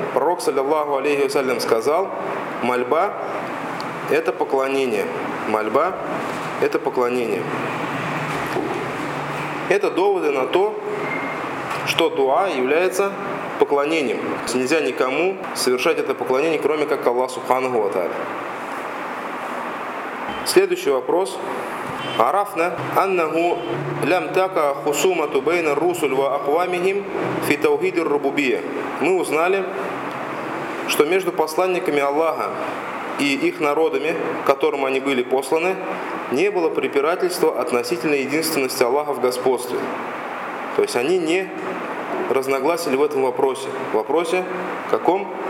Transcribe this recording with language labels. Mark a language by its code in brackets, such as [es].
[ru] Пророк, саллиллаху алейхи вассалям, сказал, мольба – это поклонение. Мольба – это поклонение. Это доводы на то, что дуа является поклонением. Нельзя никому совершать это поклонение, кроме как Аллах Субханаху ва Тааля. Следующий вопрос. [ar] عرفنا أنه لم تقع خصومة بين الرسل وأقوامهم في توحيد الربوبية. [ru] Мы узнали, что между посланниками Аллаха и их народами, которым они были посланы, не было препирательства относительно единственности Аллаха в господстве. То есть они не разногласили в этом вопросе. В вопросе каком?